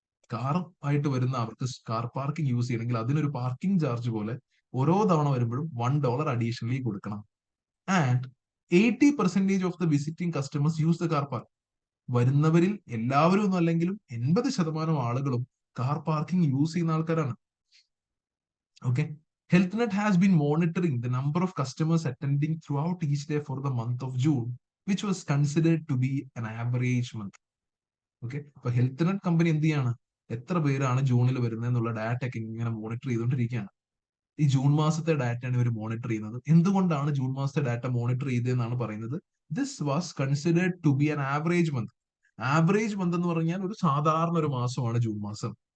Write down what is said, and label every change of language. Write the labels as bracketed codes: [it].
[ml] Car ആയിട്ട് വരുന്ന അവർക്ക് കാർ പാർക്കിംഗ് യൂസ് ചെയ്യണമെങ്കിൽ അതിനൊരു പാർക്കിംഗ് ചാർജ് പോലെ ഓരോ തവണ വരുമ്പോഴും $1 അഡീഷണലി കൊടുക്കണം. [en] And 80% of the visiting customers use the car park. [ml] വരുന്നവരിൽ എല്ലാവരും ഒന്നും അല്ലെങ്കിലും 80% ആളുകളും കാർ പാർക്കിംഗ് യൂസ് ചെയ്യുന്ന ആൾക്കാരാണ്. [en] Okay, HealthNet has been monitoring the number of customers attending throughout each day for the month of June, which was considered to be an average month. [ml] Okay, അപ്പൊ health net company എന്ത് ചെയ്യാണ്, എത്ര പേരാണ് ജൂണിൽ വരുന്നത് എന്നുള്ള ഡാറ്റ ഒക്കെ ഇങ്ങനെ മോണിറ്റർ ചെയ്തുകൊണ്ടിരിക്കുകയാണ്. ഈ ജൂൺ മാസത്തെ ഡാറ്റയാണ് ഇവർ മോണിറ്റർ ചെയ്യുന്നത്. എന്തുകൊണ്ടാണ് ജൂൺ മാസത്തെ ഡാറ്റ മോണിറ്റർ ചെയ്തതെന്നാണ് പറയുന്നത്. [en] This was considered to be an average month. [ml] Average month എന്ന് പറഞ്ഞാൽ ഒരു സാധാരണ ഒരു മാസമാണ് ജൂൺ മാസം.